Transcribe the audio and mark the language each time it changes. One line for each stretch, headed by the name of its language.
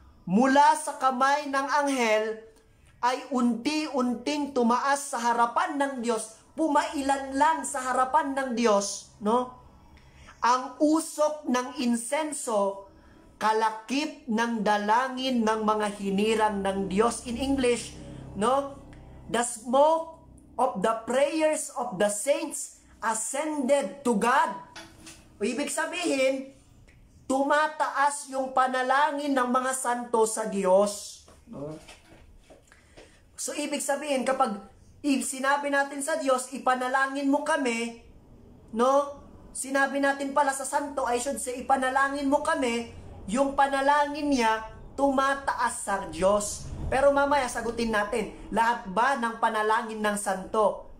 Filipino: Mula sa kamay ng anghel ay unti-unting tumaas sa harapan ng Diyos, pumailan lang sa harapan ng Diyos, no? Ang usok ng insenso, kalakip ng dalangin ng mga hinirang ng Diyos.
English: In English, no? The smoke of the prayers of the saints ascended to God.
Filipino: O ibig sabihin, tumataas yung panalangin ng mga santo sa Diyos. No? So ibig sabihin, kapag sinabi natin sa Diyos, ipanalangin mo kami, no? Sinabi natin pala sa santo,
English: I should say,
Filipino: ipanalangin mo kami, yung panalangin niya, tumataas sa Diyos. Pero mamaya sagutin natin, lahat ba ng panalangin ng santo